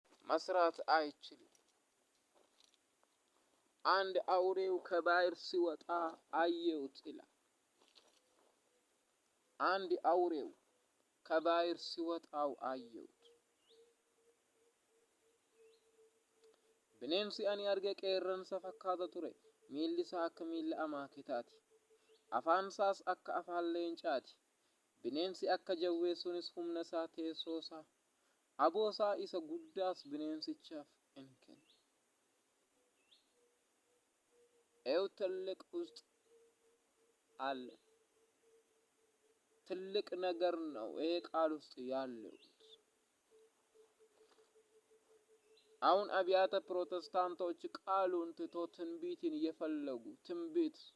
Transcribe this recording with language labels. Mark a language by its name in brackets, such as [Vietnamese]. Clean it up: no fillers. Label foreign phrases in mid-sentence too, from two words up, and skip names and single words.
[Amharic] መስራት አይችልም። አንድ አውሬው ከባህር ሲወጣ አየሁት ይላል። አንድ አውሬው ከባህር ሲወጣው አየሁት። [Oromo] bineensi ani arge qeerransa fakkaata ture. Miilli isaa akka miilla amaaketaati. Afaan isaas akka afaan leencaati. Bineensi akka jawwee sunis humna isaa teessoo isaa aboo isaa isa guddaas bineensichaaf in kenne. [Amharic] ይኸው ትልቅ ውስጥ አለ። ትልቅ ነገር ነው ይሄ ቃል ውስጥ ያለው። አሁን አብያተ ፕሮቴስታንቶች ቃሉን ትቶ ትንቢትን እየፈለጉ ትንቢት